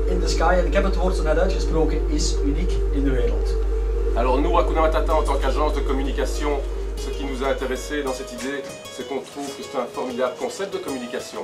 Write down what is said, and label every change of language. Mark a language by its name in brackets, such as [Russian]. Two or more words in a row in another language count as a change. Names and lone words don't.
[Dutch] Sky, en ik heb het woord zo net uitgesproken, is uniek in de wereld. [French] Alors nous, Hakuna Matata, en tant qu'agence de communication, ce qui nous a intéressé dans cette idée, c'est qu'on trouve que c'est un formidable concept de communication.